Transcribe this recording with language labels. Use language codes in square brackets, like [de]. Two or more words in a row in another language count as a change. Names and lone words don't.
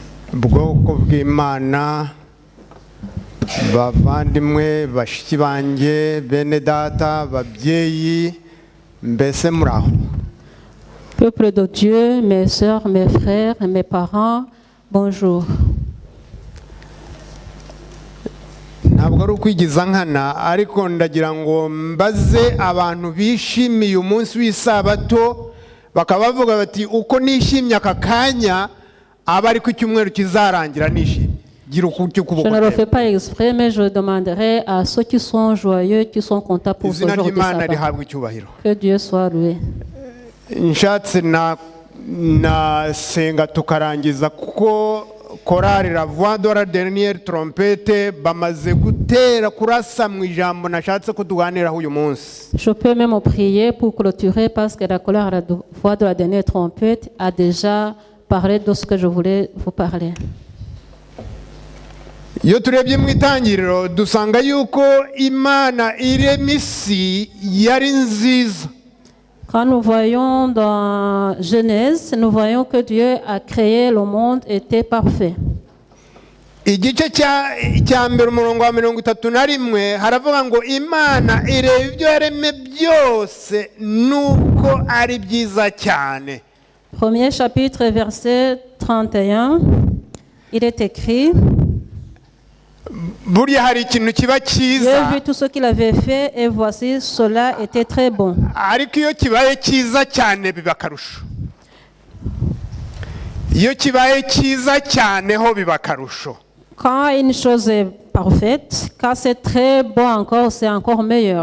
[rw] bwoko bw'Imana, bavandimwe bashiki banjye, bene data, babyeyi, mbese muraho. [fr] Peuple de Dieu, mes sœurs, mes frères et mes parents, bonjour. [rw] Ntabwo ari ukwigiza nkana, ariko ndagira ngo mbaze abantu bishimiye umunsi w'isabato bakaba bavuga bati uko nishimye aka kanya aba ari ku cyumweru kizarangira nishimye. [fr] Je ne le fais pas exprès, mais je demanderai à ceux qui sont joyeux, qui sont contents pour ce jour de sabbat. Que Dieu soit loué. [rw] Nshatse na senga tukarangiza kuko korari la voix de la dernière trompette bamaze gutera kurasa mu ijambo nashatse ko tuganiraho uyu munsi. [fr] Je peux même prier pour clôturer parce que la voix de la dernière trompette a déjà parlé de ce que je voulais vous parler. [rw] Iyo turebye mu itangiriro dusanga yuko Imana irema isi yari nziza. [fr] Quand nous voyons dans Genèse, nous voyons que Dieu a créé le monde était parfait. [rw] Igice cya mbere umurongo wa 31 haravuga ngo Imana ireba ibyo yaremye byose nuko ari byiza cyane. [fr] Premier chapitre, verset 31, il est écrit: J'ai vu tout ce qu'il avait fait et voici cela était très bon. Quand une chose est parfaite, quand c'est très bon encore, c'est encore meilleur.